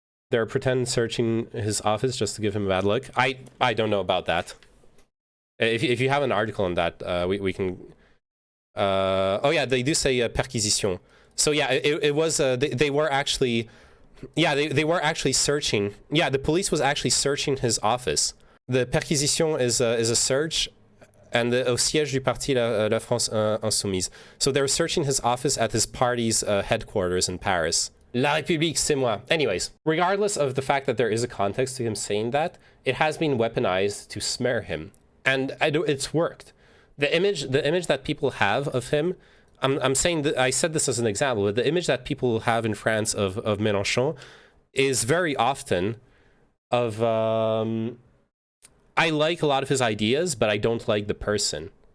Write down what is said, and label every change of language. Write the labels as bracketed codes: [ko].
[en] They're pretend searching his office just to give him a bad look. I don't know about that. If you have an article on that, we can. Oh yeah, they do say perquisition. So yeah, it was they were actually. Yeah, they were actually searching. Yeah, the police was actually searching his office. The perquisition is a search, and [fr] au siège du parti La France Insoumise. [en] So they were searching his office at his party's headquarters in Paris. [fr] La République, c'est moi. [en] Anyways, regardless of the fact that there is a context to him saying that, it has been weaponized to smear him, and it's worked. The image that people have of him. I'm saying that I said this as an example, but the image that people have in France of Melenchon is very often of I like a lot of his ideas, but I don't like the person.